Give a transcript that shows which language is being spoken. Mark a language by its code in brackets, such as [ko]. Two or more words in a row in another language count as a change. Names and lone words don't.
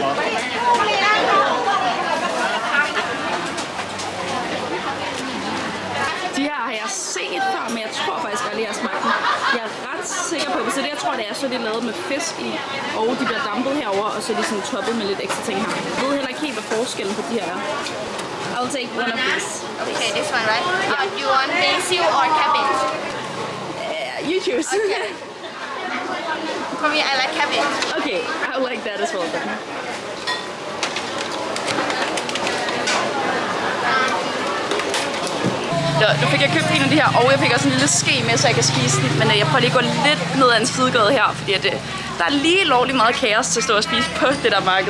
[da] De her har jeg set før, men jeg tror faktisk aldrig, jeg har smagt dem. Jeg er ret sikker på, hvis det jeg tror, det er, så de er lavet med fisk i, og de bliver dampet herover, og så er de sådan toppet med lidt ekstra ting her. Jeg ved heller ikke helt, hvad forskellen på de her er. [en] I'll take one of these. Okay, this one, right? Yeah. Do you want basil or cabbage? You choose. Okay. For me, I like cabbage. Okay, I like that as well then. [da] Nu fik jeg købt en af de her, og jeg fik også en lille ske med, så jeg kan spise den. Men jeg prøver lige at gå lidt ned ad en sidegade her, fordi der er lige lovligt meget kaos til at stå og spise på det der marked.